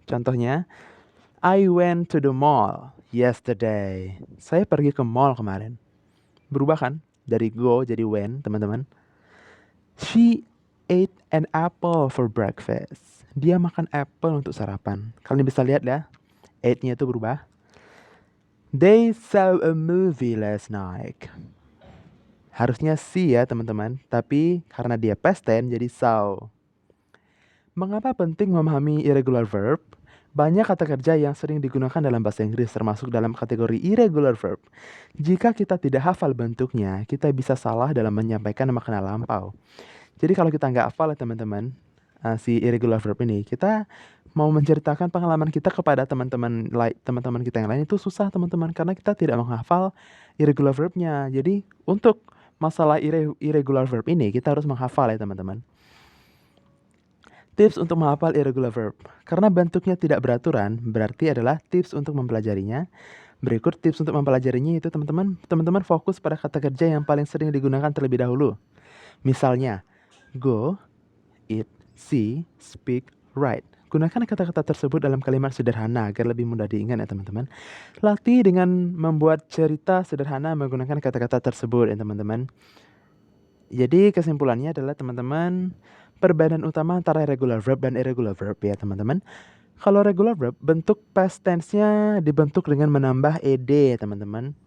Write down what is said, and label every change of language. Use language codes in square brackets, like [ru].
[en] Contohnya, I went to the mall yesterday. [id] Saya pergi ke mall kemarin. Berubah kan? Dari go jadi when, teman-teman. [en] She ate an apple for breakfast. [id] Dia makan apple untuk sarapan. Kalian bisa lihat ya, ate-nya itu berubah. [en] They saw a movie last night. [id] Harusnya see ya, teman-teman. Tapi karena dia past tense jadi saw. Mengapa penting memahami irregular verb? Banyak kata kerja yang sering digunakan dalam bahasa Inggris termasuk dalam kategori irregular verb. Jika kita tidak hafal bentuknya, kita bisa salah dalam menyampaikan makna lampau. Jadi kalau kita nggak hafal ya, teman-teman, si irregular verb ini, kita mau menceritakan pengalaman kita kepada teman-teman kita yang lain itu susah, teman-teman, karena kita tidak menghafal irregular verbnya. Jadi untuk masalah irregular verb ini kita harus menghafal ya, teman-teman. Tips untuk menghafal irregular verb. Karena bentuknya tidak beraturan, berarti adalah tips untuk mempelajarinya. Berikut tips untuk mempelajarinya itu, teman-teman fokus pada kata kerja yang paling sering digunakan terlebih dahulu. Misalnya, go, eat, see, speak, write. Gunakan kata-kata tersebut dalam kalimat sederhana agar lebih mudah diingat ya, teman-teman. Latih dengan membuat cerita sederhana menggunakan kata-kata tersebut ya, teman-teman. Jadi kesimpulannya adalah, teman-teman, perbedaan utama antara regular verb dan irregular verb ya, teman-teman. Kalau regular verb, bentuk past tense-nya dibentuk dengan menambah ed, teman-teman.